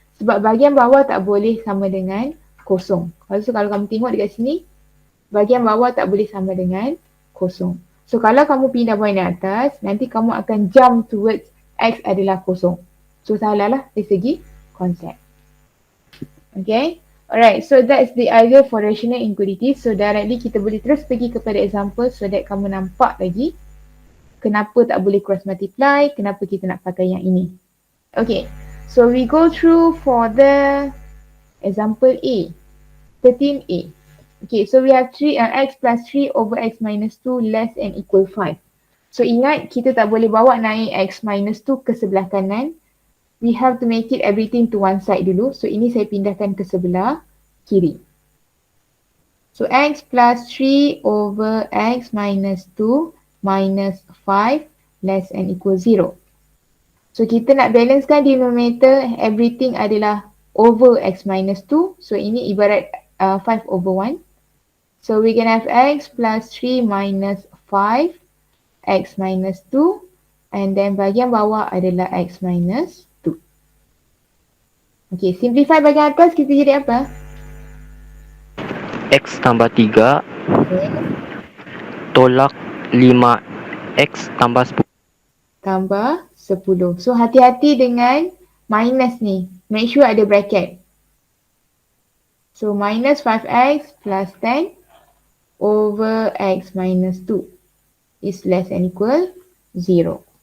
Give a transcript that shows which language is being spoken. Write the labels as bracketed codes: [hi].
[ms] Sebab bahagian bawah tak boleh sama dengan kosong. Kalau kamu tengok dekat sini, bahagian bawah tak boleh sama dengan kosong. So kalau kamu pindah point di atas, nanti kamu akan jump towards X adalah kosong. So salah lah dari segi konsep. [en] Okay, alright, so that's the idea for rational inequalities. [ms] So directly kita boleh terus pergi kepada example so that kamu nampak lagi kenapa tak boleh cross multiply, kenapa kita nak pakai yang ini. [en] Okay, so we go through for the example A, 13A. Okay, so we have 3 x plus 3 over x minus 2 less than equal 5. [ms] So ingat, kita tak boleh bawa naik x minus 2 ke sebelah kanan. [en] We have to make it everything to one side dulu. [ms] So ini saya pindahkan ke sebelah kiri. [en] So x plus 3 over x minus 2 minus 5 less than equal 0. [ms] So kita nak balancekan denominator, everything adalah over x minus 2. So ini ibarat [en] 5 over 1. So we can have x plus 3 minus 5, x minus 2, and then [ms] bahagian bawah adalah [en] x minus 2. [ms] Okay, simplify bahagian atas kita jadi apa? X tambah 3 Okay. tolak 5x tambah 10. Tambah 10. So hati-hati dengan minus ni. [en] Make sure ada bracket. So minus 5x plus 10 over x minus 2 is less than equal 0.